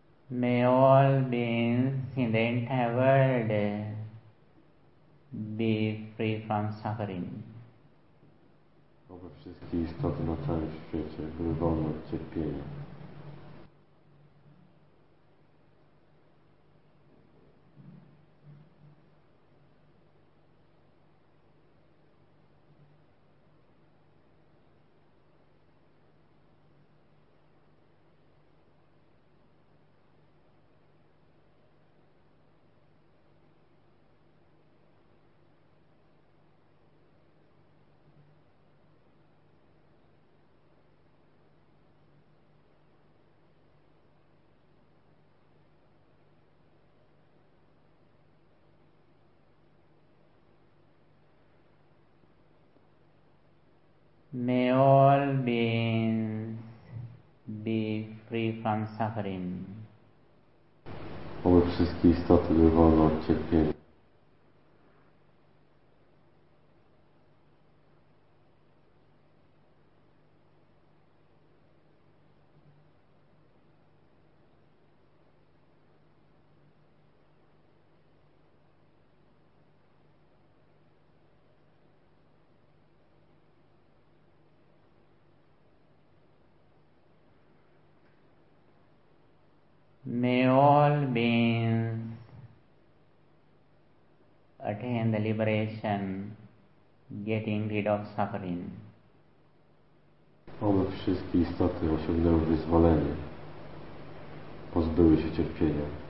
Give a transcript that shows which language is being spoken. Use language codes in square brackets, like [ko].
[en] May all beings in the entire world be free from suffering. [pl] Aby wszystkie istoty na całym świecie były wolne od cierpienia. [en] May all beings be free from suffering. [pl] Aby wszystkie istoty były wolne od cierpienia. [en] May all beings attain the liberation, getting rid of suffering. [pl] Aby wszystkie istoty osiągnęły wyzwolenie, pozbyły się cierpienia.